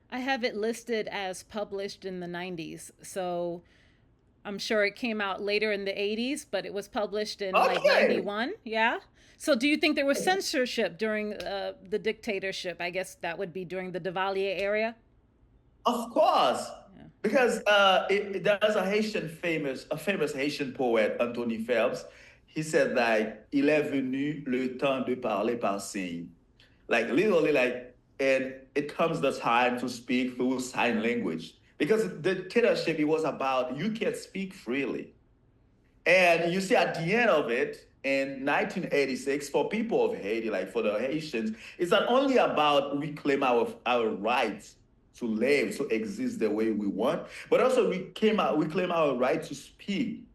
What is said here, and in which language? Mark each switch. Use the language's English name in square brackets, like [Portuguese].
[English] I have it listed as published in the 90s. So I'm sure it came out later in the 80s, but it was published in like Okay. 91. Yeah. So do you think there was censorship during the dictatorship? I guess that would be during the Duvalier era. Of course, Yeah. because there's a famous Haitian poet, Anthony Phelps. He said like, [French] il est venu le temps de parler par signe. [English] Like literally, like, and it comes the time to speak through sign language. Because the dictatorship, it was about you can't speak freely. And you see, at the end of it, in 1986, for people of Haiti, like for the Haitians, it's not only about reclaim our rights to live, to exist the way we want, but also we claim our right to speak.